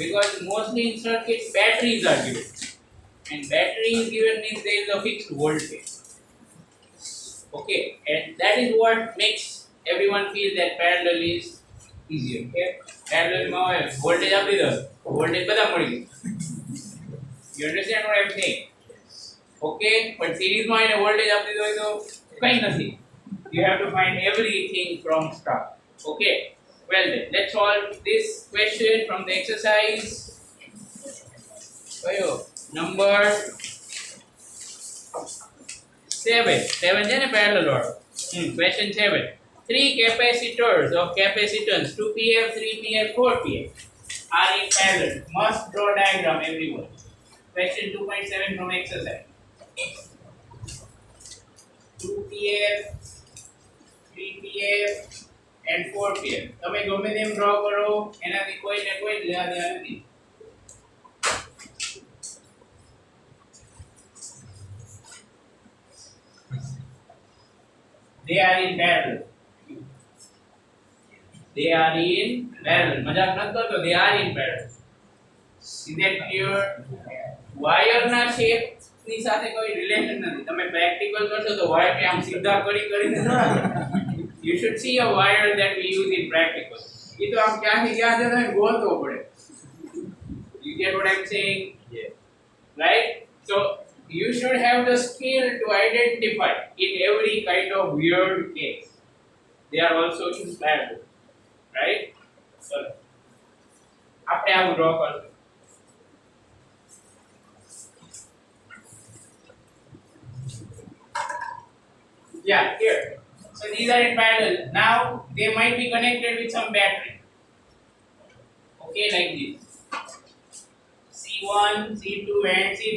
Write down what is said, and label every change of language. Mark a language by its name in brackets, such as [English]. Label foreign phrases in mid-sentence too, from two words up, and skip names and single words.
[English] Because mostly in circuits, batteries are given. And battery is given means there is a fixed voltage. Okay, and that is what makes everyone feel that parallel is easier. [Gujarati] Okay, parallel માં voltage આપી દો, voltage બધા મળી ગયું. [English] You understand what I am saying? [Gujarati] Okay, but series માં એને voltage આપી દો તો કઈ નથી. [English] You have to find everything from start. Okay, well then, let's solve this question from the exercise. Number 7. 7 is a parallel order. Question 7. 3 capacitors of capacitance 2pf, 3pf, 4pf are in parallel. Must draw diagram, everyone. Question 2.7 from exercise. 2pf, 3pf and 4pf. [Gujarati] તમે ગમે તેમ ડ્રો કરો એનાથી કોઈ ને કોઈ લેવા દેવા નથી. [English] They are in parallel. They are in parallel. [Gujarati] મજાક ન કરતો. [English] They are in parallel. Is that clear? [Gujarati] Wire ના shape ની સાથે કોઈ રિલેશન નથી. તમે પ્રેક્ટિકલ કરશો તો વાયર ને આમ સીધા કરીને ના. [English] You should see a wire that we use in practical. [Gujarati] એ તો આમ ક્યાંથી ક્યાં જતો ને ગોતવો પડે. [English] You get what I'm saying? Yeah. Right? So you should have the skill to identify in every kind of weird case. They are also in parallel. Right? So, [Gujarati] આપણે આવું ડ્રો કરશું. [English] Yeah, here. So these are in parallel. Now they might be connected with some battery. Okay, like this. C1, C2 and C3.